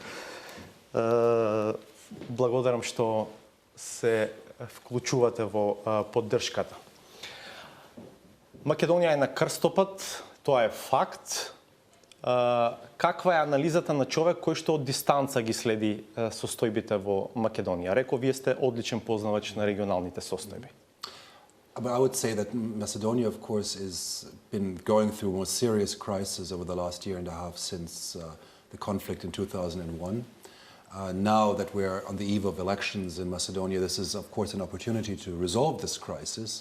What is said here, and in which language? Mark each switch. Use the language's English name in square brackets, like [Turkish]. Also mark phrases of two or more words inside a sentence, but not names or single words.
[Macedonian] Благодарам што се вклучувате во поддршката. Македонија е на крстопат, тоа е факт. Каква е анализата на човек кој што од дистанца ги следи состојбите во Македонија? Реков, вие сте одличен познавач на регионалните состојби. [English] But I would say that Macedonia, of course, has been going through a more serious crisis over the last year and a half since the conflict in 2001. Now that we're on the eve of elections in Macedonia, this is, of course, an opportunity to resolve this crisis.